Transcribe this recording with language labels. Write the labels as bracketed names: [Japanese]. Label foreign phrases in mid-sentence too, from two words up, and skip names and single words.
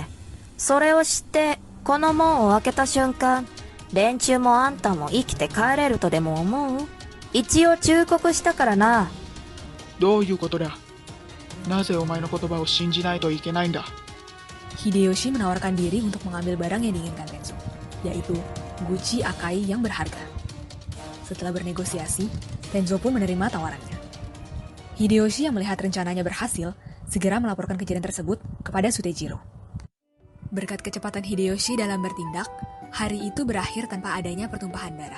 [Japanese] それを知って、この門を開けた瞬間、連中もあんたも生きて帰れるとでも思う？一応忠告したからな。どういうことだ？なぜお前の言葉を信じないといけないんだ？ [Indonesian] Hideyoshi menawarkan diri untuk mengambil barang yang diinginkan Tenzo, yaitu guci Akai yang berharga. Setelah bernegosiasi, Tenzo pun menerima tawarannya. Hideyoshi yang melihat rencananya berhasil, segera melaporkan kejadian tersebut kepada Sutejiro. Berkat kecepatan Hideyoshi dalam bertindak, hari itu berakhir tanpa adanya pertumpahan darah.